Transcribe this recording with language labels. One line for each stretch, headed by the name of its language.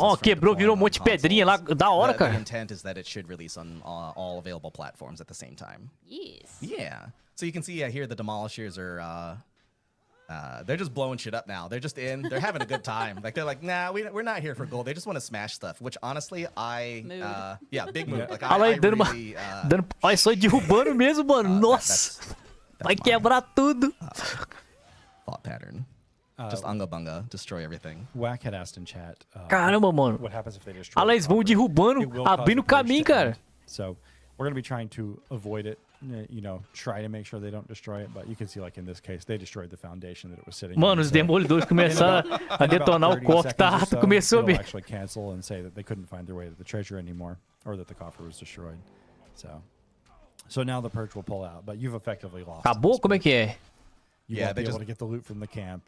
Portuguese: Ó, quebrou, virou monte de pedrinha lá, da hora, cara.
English: The intent is that it should release on all available platforms at the same time. Yes. Yeah. So you can see here the demolishers are. They're just blowing shit up now. They're just in. They're having a good time. Like they're like, nah, we're not here for gold. They just want to smash stuff. Which honestly, big move. Like I really,
Portuguese: olha só derrubando mesmo, mano. Nossa, vai quebrar tudo.
English: Thought pattern. Just unga bunga, destroy everything. Whack had asked in chat.
Portuguese: Caramba, mano.
English: What happens if they destroy?
Portuguese: Olha, eles vão derrubando, abrindo caminho, cara.
English: So we're gonna be trying to avoid it. You know, try to make sure they don't destroy it, but you can see, like in this case, they destroyed the foundation that it was sitting.
Portuguese: Mano, os demolidores começaram a detonar o cofre, tá? Começou bem.
English: Actually cancel and say that they couldn't find their way to the treasure anymore, or that the coffer was destroyed. So now the purge will pull out, but you've effectively lost.
Portuguese: Acabou? Como é que é?
English: You won't be able to get the loot from the camp.